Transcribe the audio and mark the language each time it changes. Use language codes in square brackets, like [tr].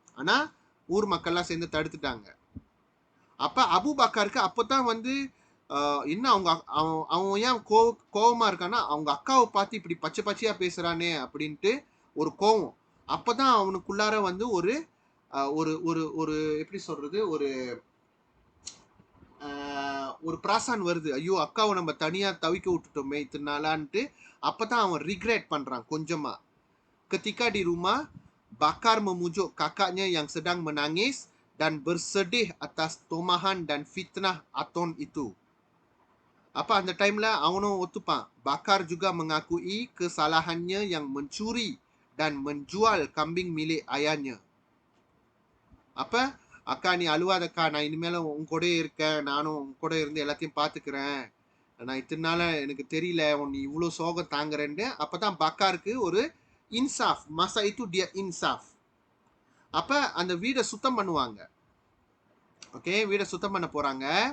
[ta] ஆனா ஊர் மக்கள்லாம் சேர்ந்து தடுத்துட்டாங்க. அப்ப அபு பக்காருக்கு அப்பதான் வந்து என்ன அவங்க அவன் ஏன் கோவமா இருக்கான்னா, அவங்க அக்காவை பார்த்து இப்படி பச்சை பச்சையா பேசுறானே அப்படின்ட்டு ஒரு கோவம். அப்பதான் அவனுக்குள்ளார வந்து ஒரு ஒரு ஒரு ஒரு எப்படி சொல்றது, ஒரு ஒரு பிராசான் வருது. ஐயோ அக்காவை நம்ம தனியா தவிக்க விட்டுட்டோமே இத்தனாலான்ட்டு. அப்பதான் அவன் ரிக்ரெட் பண்றான் கொஞ்சமா. [ms] Ketika di rumah, Bakar memujuk kakaknya yang sedang menangis dan bersedih atas tomahan dan fitnah Aton itu. [ta] Apa அந்த டைம்ல அவனும் ஒத்துப்பான். [ms] Bakar juga mengakui kesalahannya yang mencuri dan menjual kambing milik ayahnya. [ta] அப்ப அக்கா நீ அழுவாதக்கா, நான் இனிமேல உன் கூட இருக்கேன், நானும் உன் கூட இருந்து எல்லாத்தையும் பார்த்துக்கிறேன், நான் இத்தனை நாள எனக்கு தெரியல நீ இவ்வளோ சோகம் தாங்குறேன்னு. அப்பதான் பக்காருக்கு ஒரு இன்சாஃப், மசா itu dia இன்சாஃப். அப்ப அந்த வீடை சுத்தம் பண்ணுவாங்க. ஓகே, வீடை சுத்தம் பண்ண போறாங்க.